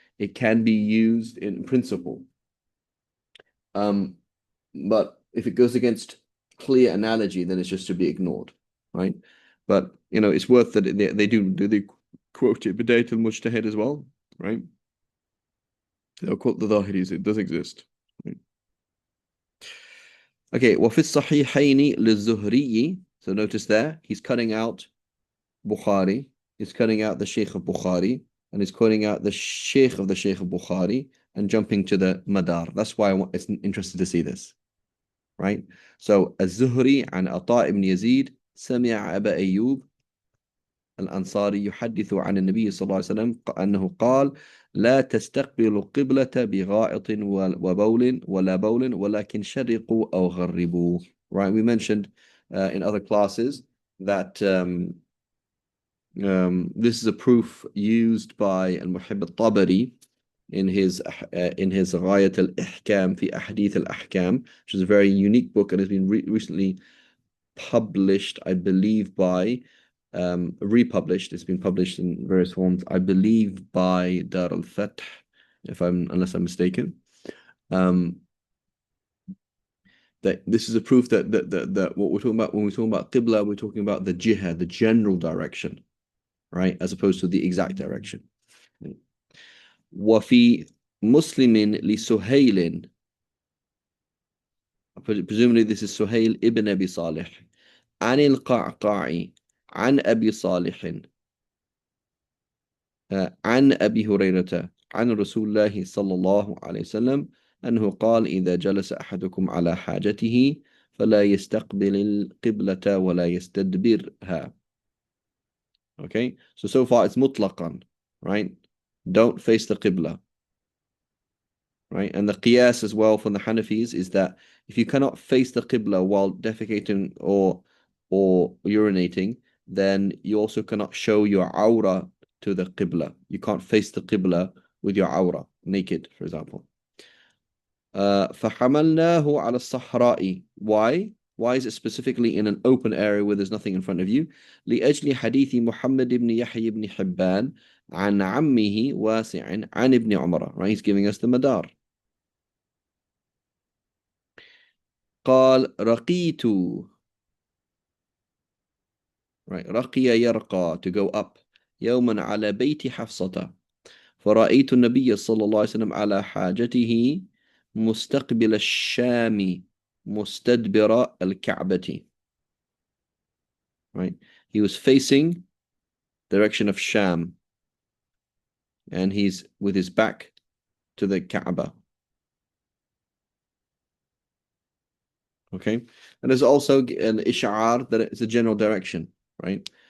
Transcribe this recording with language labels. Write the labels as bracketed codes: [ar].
[en] It can be used in principle. But if it goes against clear analogy, then it's just to be ignored, right? But it's worth that they do quote it Bidayat al-Mujtahid as well, right? They'll quote the Zahiris, it does exist. Right? [ar] Okay, وفي الصحيحين للزهري. [en] So notice there, he's cutting out Bukhari, he's cutting out the Sheikh of Bukhari, and he's cutting out the Sheikh of Bukhari, and jumping to the Madar. That's why it's interesting to see this, right? [ar] So الزهري عن عطاء بن يزيد سمع أبا أيوب الأنصاري يحدث عن النبي صلى الله عليه وسلم أنه قال لا تستقبلوا القبلة بغائط وبول ولا بول ولكن شرقوا أو غربوا. [en] Right, we mentioned in other classes that this is a proof used by Al-Muhib al-Tabari in his Ghayat al-Ihkam fi Ahadith al-Ahkam, which is a very unique book and has been recently published, I believe, by republished. It's been published in various forms, I believe, by Dar al-Fath, unless I'm mistaken. that this is a proof that what we're talking about when we're talking about qibla, we're talking about the jiha, the general direction, right, as opposed to the exact direction. [ar] وفي مسلم لسهيل, [en] presumably this is Suhail ibn Abi Salih, [ar] عن القعقاع عن أبي صالح عن أبي هريرة عن رسول الله صلى الله عليه وسلم أنه قال إذا جلس أحدكم على حاجته فلا يستقبل القبلة ولا يستدبرها. [en] Okay, so far it's mutlaqan, right? Don't face the qibla, right? And the qiyas as well from the Hanafis is that if you cannot face the qibla while defecating or urinating, then you also cannot show your awra to the qibla. You can't face the qibla with your awra, naked, for example. [ar] فَحَمَلْنَاهُ عَلَى الصَّحْرَاءِ. Why? [en] Why is it specifically in an open area where there's nothing in front of you? [ar] لأجل حديث محمد بن يحيى بن حبان عن عمه واسع عن ابن عمر. [en] Right? He's giving us the madar. [ar] قال رقيت. [en] Right. [ar] رقي يرقى, [en] to go up. [ar] يوما على بيت حفصة فرأيت النبي صلى الله عليه وسلم على حاجته مستقبل الشام مستدبر الكعبة. [en] Right. He was facing direction of Sham and he's with his back to the Kaaba. Okay. And there's also an ish'ar that it's a general direction, right?